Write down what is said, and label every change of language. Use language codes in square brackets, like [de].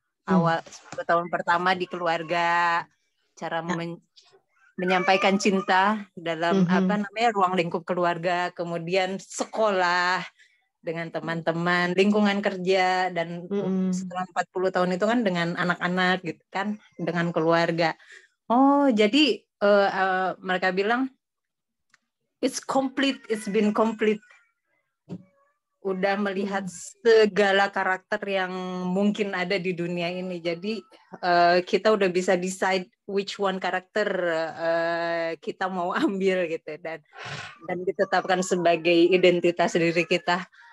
[id] Awal 10 tahun pertama di keluarga, cara menyampaikan cinta dalam ruang lingkup keluarga, kemudian sekolah dengan teman-teman, lingkungan kerja, dan setelah 40 tahun itu kan dengan anak-anak gitu kan, dengan keluarga. Oh, jadi mereka bilang [en] it's complete, it's been complete. [id] Udah melihat segala karakter yang mungkin ada di dunia ini. Jadi kita udah bisa [en] decide which one [id] karakter kita mau ambil gitu, dan ditetapkan sebagai identitas diri kita.